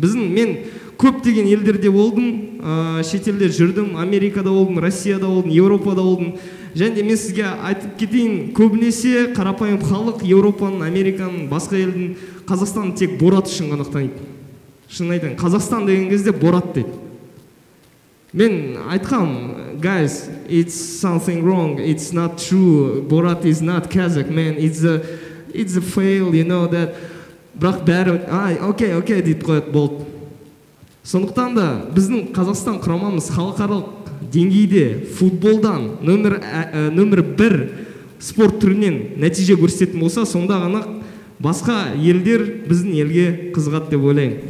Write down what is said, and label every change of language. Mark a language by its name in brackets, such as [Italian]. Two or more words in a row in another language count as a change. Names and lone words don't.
[Kazakh] Мен көптеген елдерде болдым, шетелде жүрдім, Америкада болдым, Россияда болдым, Европада болдым. Және мен сізге айтып кетейін, көбінесе қарапайым халық Европаның, Американың, басқа елдің Қазақстанды тек Борат үшін ғана таниды. Шын айтайын, Қазақстан деген кезде Борат дейді. Мен айтқам, [English] guys, it's something wrong, it's not true, Borat is not Kazakh, man, it's a fail, you know that. [Kazakh] Бірақ бәрі, окей, дейді қояды, болды. Сондықтан да біздің Қазақстан құрамамыз халықаралық деңгейде футболдан нөмір 1 спорт түрінен нәтиже көрсететін болса, сонда ғана басқа елдер біздің елге қызығады деп ойлаймын.